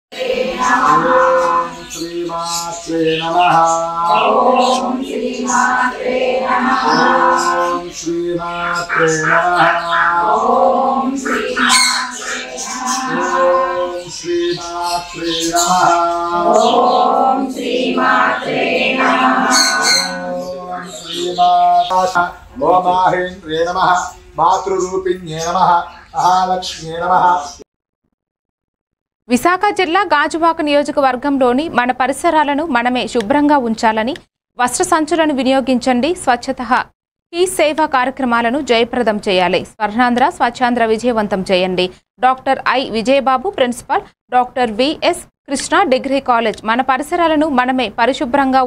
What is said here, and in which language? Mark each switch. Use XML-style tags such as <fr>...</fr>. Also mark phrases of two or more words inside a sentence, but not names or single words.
<sa>श्रीमात्रे नमः ओम श्रीमात्रे नमः ओम श्रीमात्रे नमः ओम श्रीमात्रे नमः ओम श्रीमात्रे नमः ओम श्रीमात्रे ओम माहेन्द्रे नमः मातृरूपिण्ये नमः महालक्ष्म्ये नमः।</sa> <te>విశాఖ జిల్లా గాజువాక నియోజకవర్గంలోని మన పరిసరాలను మనమే శుభ్రంగా ఉంచాలని వస్త్ర సంచులను వినియోగించండి స్వచ్ఛత ఈ సేవా కార్యక్రమాలను జయప్రదం చేయాలి స్వర్ణాంధ్ర స్వచ్ఛాంధ్ర విజయవంతం చేయండి డాక్టర్ ఐ విజయబాబు ప్రిన్సిపల్ డాక్టర్ విఎస్ కృష్ణ డిగ్రీ కాలేజ్ మన పరిసరాలను మనమే పరిశుభ్రంగా</te>